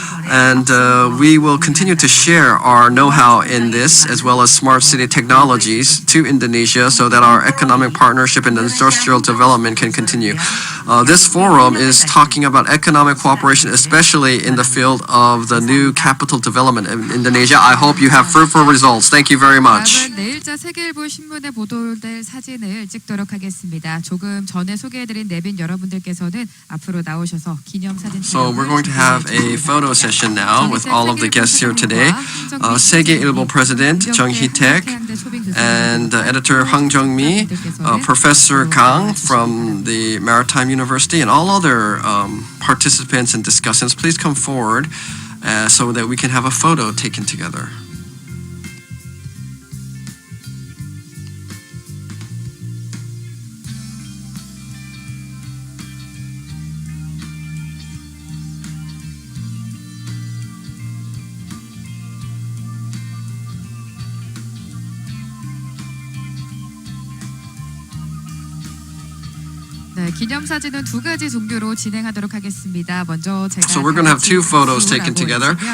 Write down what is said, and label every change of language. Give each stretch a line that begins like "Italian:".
English: And we will continue to share our know-how in this, as well as smart city technologies, to Indonesia so that our economic partnership and industrial development can continue. This forum is talking about economic cooperation, especially in the field of the new capital development in Indonesia. I hope you have fruitful results. Thank you very much.
Korean: 다음은 내일자 세계일보 신문에 보도될 사진을 찍도록 하겠습니다. 조금 전에 소개해드린 내빈 여러분들께서는 앞으로 나오셔서 기념사진.
English: So we're going to have a photo session now with all of the guests here today. Segye Ilbo President Jung Hee-taek and editor Hwang Jung-mi, Professor Kang from the Maritime University, and all other participants and discussants. Please come forward so that we can have a photo taken together.
Korean: 네, 기념사진은 두 가지 종류로 진행하도록 하겠습니다. 먼저 제가
English: So we're going to have two photos taken together.